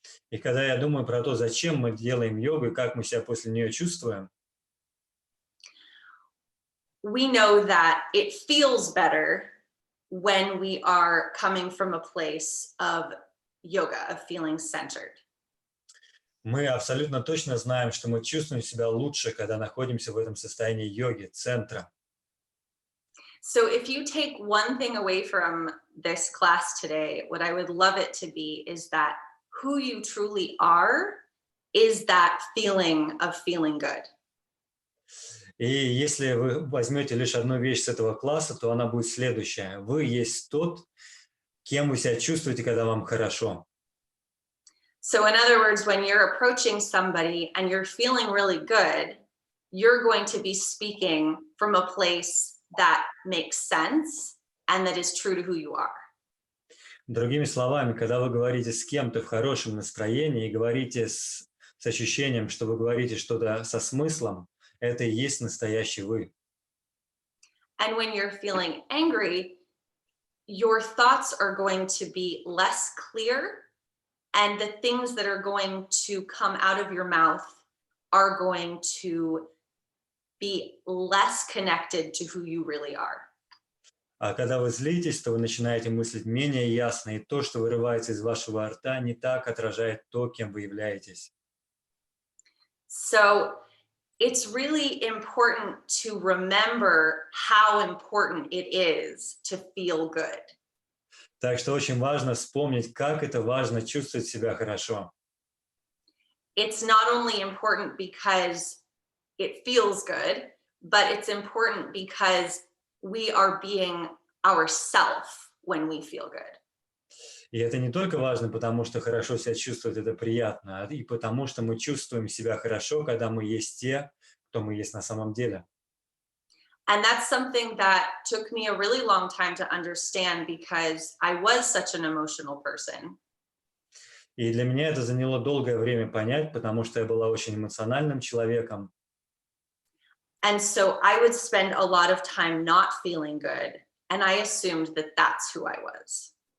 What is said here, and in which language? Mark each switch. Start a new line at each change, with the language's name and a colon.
Russian: И когда я думаю про то, зачем мы делаем йогу и как мы себя после нее чувствуем,
English: we know that it feels better when we are coming from a place of yoga, of feeling centered.
Russian: мы абсолютно точно знаем, что мы чувствуем себя лучше, когда находимся в этом состоянии йоги, центра.
English: So if you take one thing away from this class today, what I would love it to be is that who you truly are is that feeling of feeling good.
Russian: И если вы возьмете лишь одну вещь с этого класса, то она будет следующая. Вы есть тот, кем вы себя чувствуете, когда вам хорошо.
English: So in other words, when you're approaching somebody and you're feeling really good, you're going to be speaking from a place that makes sense and that is true to who you are.
Russian: Другими словами, когда вы говорите с кем-то в хорошем настроении и говорите с ощущением, что вы говорите что-то со смыслом, это и есть настоящий вы.
English: And when you're feeling angry, your thoughts are going to be less clear, and the things that are going to come out of your mouth are going to be less connected to who you really are.
Russian: А когда вы злитесь, то вы начинаете мыслить менее ясно, и то, что вырывается из вашего рта, не так отражает то, кем вы являетесь.
English: So it's really important to remember how important it is to feel good.
Russian: Так что очень важно вспомнить, как это важно чувствовать себя хорошо.
English: It's not only important because it feels good, but it's important because we are being ourself when we feel good.
Russian: И это не только важно, потому что хорошо себя чувствовать, это приятно, и потому что мы чувствуем себя хорошо, когда мы есть те, кто мы есть на самом деле.
English: And that's something that took me a really long time to understand because I was such an emotional person.
Russian: И для меня это заняло долгое время понять, потому что я была очень эмоциональным человеком.
English: And so I would spend a lot of time not feeling good. And I assumed that that's who I was.